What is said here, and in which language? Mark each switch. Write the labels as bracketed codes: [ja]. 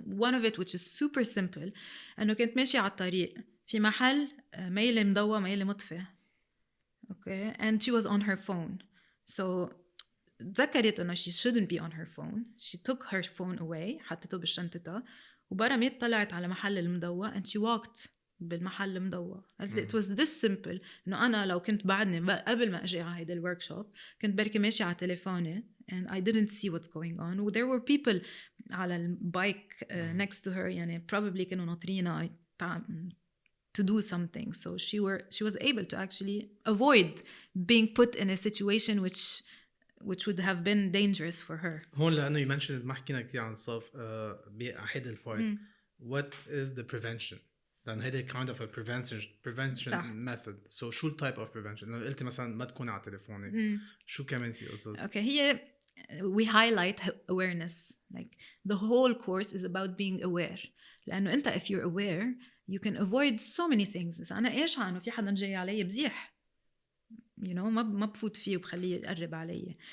[en] One of it which is super simple [ar] أنه كنت ماشي على الطريق في محل ميلة مضوى ميلة مطفى [en] okay and she was on her phone so [ar] تذكرت أنه [en] she shouldn't be on her phone. She took her phone away [ar] حطته بالشنطتها وبرمت طلعت على محل المضوى [en] and she walked [ar] بالمحل المضوى. [en] It was this simple [ar] إنه أنا لو كنت بعدني قبل ما أجي على هيدا الوركشوب كنت بركي ماشي على تليفوني [en] and I didn't see what's going on. There were people [ar] على البايك [en] next to her يعني probably [ar] كانوا ناطرينها [en] to do something. So she was able to actually avoid being put in a situation which would have been dangerous for her. [ar] هون لأنه [en] you mentioned [ar] ما حكينا كتير عن الصف بأحد البارت [en] what is the prevention [ar] لأن هيدا [en] kind of a prevention method. [ar] So شو [en] type of prevention [ar] لو قلتي مثلا ما تكون على تليفونك شو كمان في قصص؟ [en] Okay هي we highlight awareness like the whole course is about being aware [ar] لأنه أنت [en] if you're aware you can avoid so many things. [ar] أنا إيش عنه في حدا جاي علي بزيح [en] you know [ar] ما بفوت فيه وبخليه يقرب علي.